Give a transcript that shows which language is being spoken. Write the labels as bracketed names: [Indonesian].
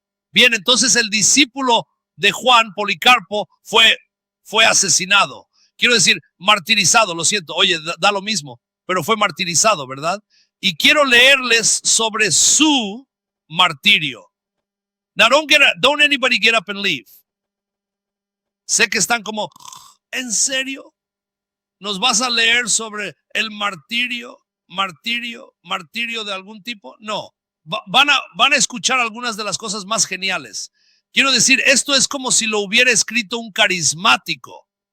[Spanish] Bien, entonces el discípulo de Juan, Policarpo, fue asesinado. Quiero decir, martirizado, lo siento, oye, da lo mismo, pero fue martirizado, ¿verdad? Y quiero leerles sobre su martirio. [English] Now, don't anybody get up and leave. [Spanish] Sé que están como, ¿en serio? ¿Nos vas a leer sobre el martirio de algún tipo? No, van a escuchar algunas de las cosas más geniales. Quiero decir, esto es como si lo hubiera escrito un carismático.